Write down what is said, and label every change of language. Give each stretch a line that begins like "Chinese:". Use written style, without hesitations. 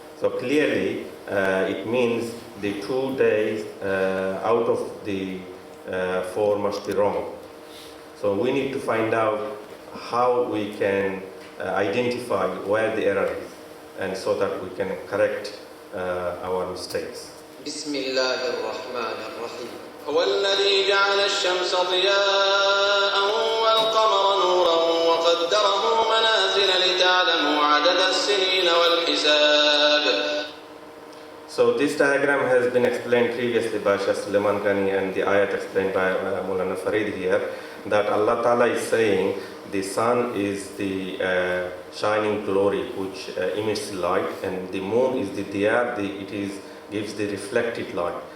English: So clearly, it means the 2 days out of the 4 must be wrong. So we need to find out how we can identify where the error is, and so that we can correct our mistakes.
Arabic: بسم الله الرحمن الرحيم هو الذي جعل الشمس ضياء والقمر نورا وقدره منازل لتعلموا عدد السنين والحساب.
English: So this diagram has been explained previously by Shaykh Suleiman Ghani, and the ayat explained by Maulana Farid here, that Allah Ta'ala is saying the sun is the shining glory which emits light, and the moon is the diya, gives the reflected light.